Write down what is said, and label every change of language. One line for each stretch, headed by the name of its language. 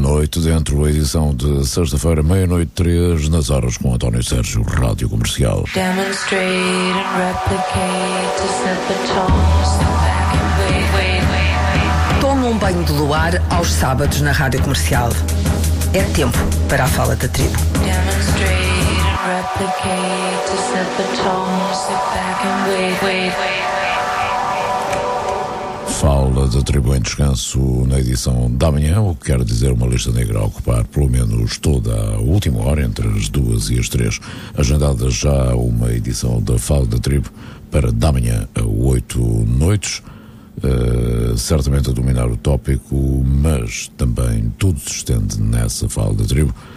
Portuguese: Dentro da edição de sexta-feira, meia-noite, 3, nas horas com António Sérgio, Rádio Comercial.
English: Demonstrate and replicate to set the tone, step back and wait, wait, wait.
Portuguese: Toma um banho de luar aos sábados na Rádio Comercial. É tempo para a fala da tribo.
English: Demonstrate and replicate to set the tone, step back and wait, wait, wait.
Portuguese: Fala da tribo em descanso na edição da manhã, o que quer dizer uma lista negra a ocupar pelo menos toda a última hora, entre as 2 e as 3, agendada já uma edição da Fala da Tribo para da manhã, 8 noites, certamente a dominar o tópico, mas também tudo se estende nessa Fala da Tribo.